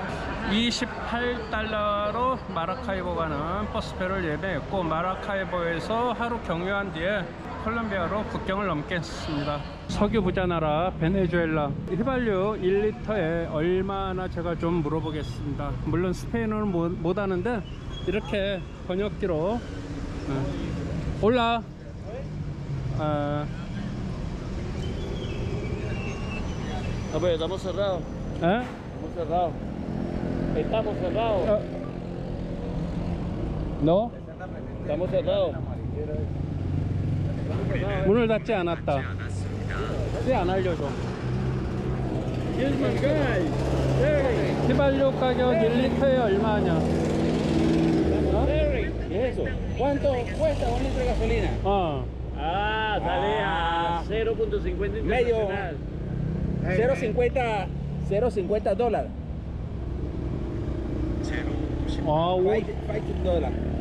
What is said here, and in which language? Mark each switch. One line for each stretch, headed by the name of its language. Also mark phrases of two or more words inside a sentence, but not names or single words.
Korean: 28달러로 마라카이보 가는 버스표를 예매했고, 마라카이보에서 하루 경유한 뒤에 콜롬비아로 국경을 넘겠습니다. 석유 부자 나라 베네수엘라. 휘발유 1리터에 얼마나, 제가 좀 물어보겠습니다. 물론 스페인어는 못 하는데 이렇게 번역기로. 올라.
Spanish: Pues estamos cerrados. ¿Eh? Estamos cerrados. Estamos cerrados. No? Estamos cerrados.
Korean: 문을 닫지 않았다. 왜 안 알려줘? 휘발유 가격 1리터에 얼마냐?
Spanish: ¿Qué es eso? ¿Cuánto cuesta un litro de gasolina? Ah, sale a 0.50 Medio. internacional. 0.50 dólares. $5.